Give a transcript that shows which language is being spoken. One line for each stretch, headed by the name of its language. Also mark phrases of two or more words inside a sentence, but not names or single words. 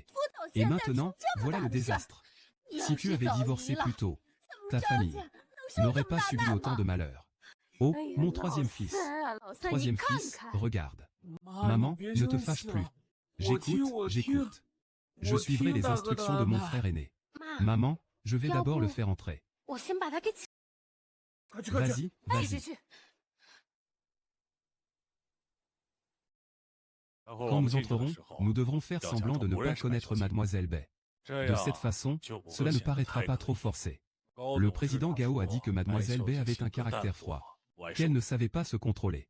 French: Et maintenant, voilà le désastre. Si tu avais divorcé plus tôt, ta famille n'aurait pas subi autant de malheur. Oh, mon troisième fils. Troisième fils, regarde. Maman, ne te fâche plus. J'écoute, j'écoute. Je suivrai les instructions de mon frère aîné. Maman, je vais d'abord le faire entrer.
Chinese: 我先把他给请。
French: Vas-y, vas-y. Quand nous entrerons, nous devrons faire semblant de ne pas connaître Mademoiselle Bai. De cette façon, cela ne paraîtra pas trop forcé. Le président Gao a dit que Mademoiselle Bai avait un caractère froid, qu'elle ne savait pas se contrôler.